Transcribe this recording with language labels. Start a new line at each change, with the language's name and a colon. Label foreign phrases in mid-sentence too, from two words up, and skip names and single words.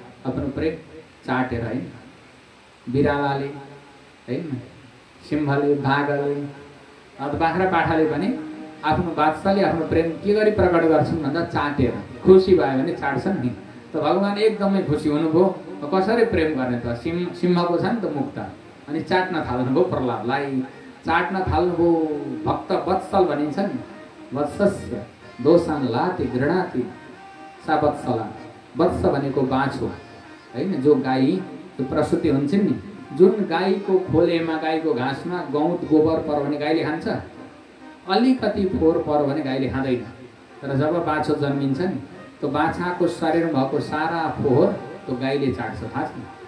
Nepali: आफ्नो प्रेम चाटेर होइन, बिरालाले होइन, सिंहले, बाघले, बाख्रा पाठाले पनि आफ्नो वात्सल्य, आफ्नो प्रेम के गरी प्रकट गर्छन् भन्दा चाटेर। खुसी भयो भने चाट्छन् नि। त भगवान एकदमै खुसी हुनुभयो। कसरी प्रेम गर्ने त? सिंहको छ नि त मुख त, अनि चाट्न थाल्नुभयो प्रहलादलाई, चाट्न थाल्नुभयो। भक्त वत्सल भनिन्छ नि,
Sanskrit: वत्सस्य दोषान लाति घृणाति सा वत्सला।
Nepali: वत्स भनेको बाँझो, हैन। जो गाई जो प्रसुति हुन्छन् नि, जुन गाईको खोलेमा गाईको घाँसमा गौत गोबर पर्यो भने गाईले खान्छ, अलिकति फोहोर पर्यो भने गाईले खाँदैन। तर जब बाछो जन्मिन्छ नि, त्यो बाछाको शरीरमा भएको सारा फोहोर त्यो गाईले चाट्छ, थाहा छ।